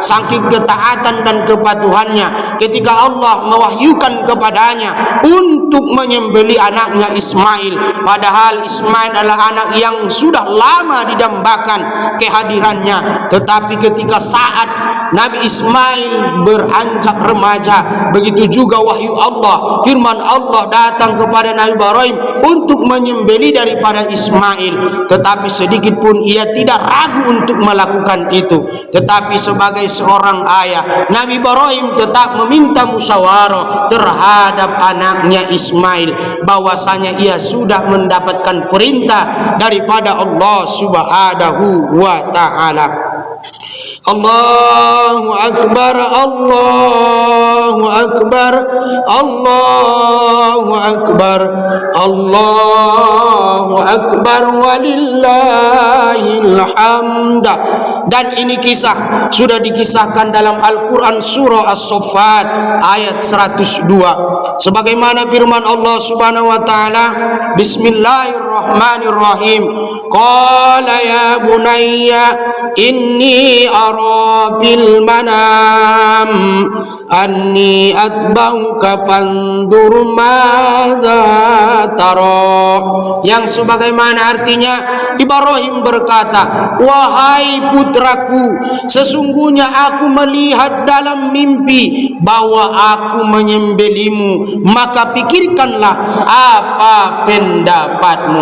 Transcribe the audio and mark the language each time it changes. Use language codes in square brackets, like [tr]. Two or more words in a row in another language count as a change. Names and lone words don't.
[id] Saking ketaatan dan kepatuhannya, ketika Allah mewahyukan kepadanya untuk menyembelih anaknya Ismail, padahal Ismail adalah anak yang sudah lama didambakan kehadirannya, tetapi ketika saat Nabi Ismail beranjak remaja, begitu juga wahyu Allah, firman Allah datang kepada Nabi Ibrahim untuk menyembelih daripada Ismail, tetapi sedikit pun ia tidak ragu untuk melakukan itu. Tetapi sebagai seorang ayah, Nabi Ibrahim tetap meminta musyawarah terhadap anaknya Ismail, bahwasanya ia sudah mendapatkan perintah daripada Allah [ar] سبحانه وتعالى. الله أكبر الله أكبر الله أكبر الله أكبر ولله الحمد. [id] Dan ini kisah sudah dikisahkan dalam Al-Quran surah As-Saffat ayat 102. Sebagaimana firman Allah [ar] سبحانه وتعالى بسم الله الرحمن الرحيم. قال يا بني إني أرى بالمنام أني أذبحك فانظر ماذا ترى. [id] Yang sebagaimana artinya, Ibrahim berkata, wahai putraku, sesungguhnya aku melihat dalam mimpi bahwa aku menyembelihmu, maka pikirkanlah apa pendapatmu.